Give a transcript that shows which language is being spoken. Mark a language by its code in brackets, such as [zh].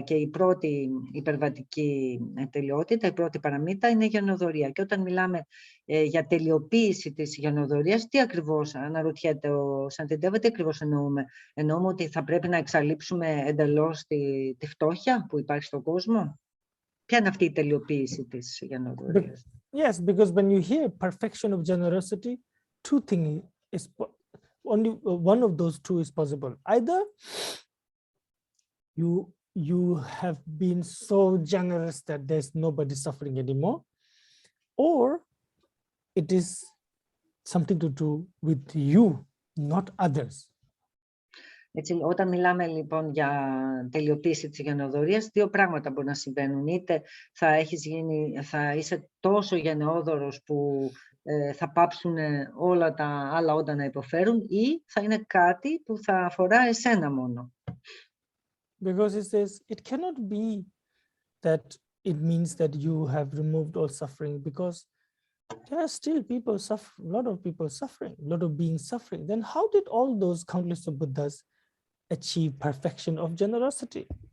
[el] Και η πρώτη υπερβατική τελειότητα, η πρώτη παραμίτα είναι η γενοδορία. Και όταν μιλάμε για τελειοποίηση της γενοδορίας, τι ακριβώς, αναρωτιέται ο Σαντιτέβα, τι ακριβώς εννοούμε? Εννοούμε ότι θα πρέπει να εξαλείψουμε εντελώς τη φτώχεια που υπάρχει στον κόσμο? Ποια είναι αυτή η τελειοποίηση της γενοδορίας? [en] Yes, because when you hear perfection of generosity, two things is only one of those two is possible. Either you have been so generous that there's nobody suffering anymore, or it is something to do with you, not others. [el] Έτσι, όταν μιλάμε λοιπόν για τελειοποίηση της γενοδορίας, δύο πράγματα μπορεί να συμβαίνουν. Είτε θα είσαι τόσο γενναιόδωρος που θα πάψουν όλα τα άλλα όντα να υποφέρουν, ή θα είναι κάτι που θα αφορά εσένα μόνο. [en] Because it says it cannot be that it means that you have removed all suffering, because there are still people suffering, a lot of people suffering, a lot of beings suffering. Then how did all those countless of Buddhas achieve perfection of generosity?